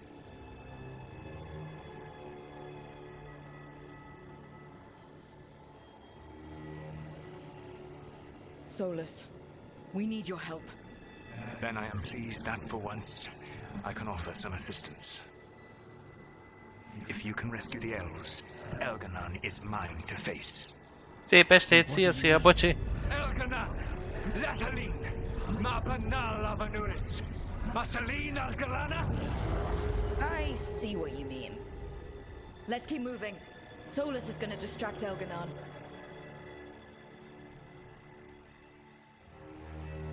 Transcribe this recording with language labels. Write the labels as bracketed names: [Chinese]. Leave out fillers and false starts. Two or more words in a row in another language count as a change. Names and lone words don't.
[English] Solus, we need your help. Then I am pleased that for once, I can offer some assistance. If you can rescue the elves, Elganon is mine to face. [Hungarian] Szép estét, szia, bocsi! Elganon! Latalin! Mabanal Avanuris! Masalin Algalana! [English] I see what you mean. Let's keep moving. Solus is gonna distract Elganon.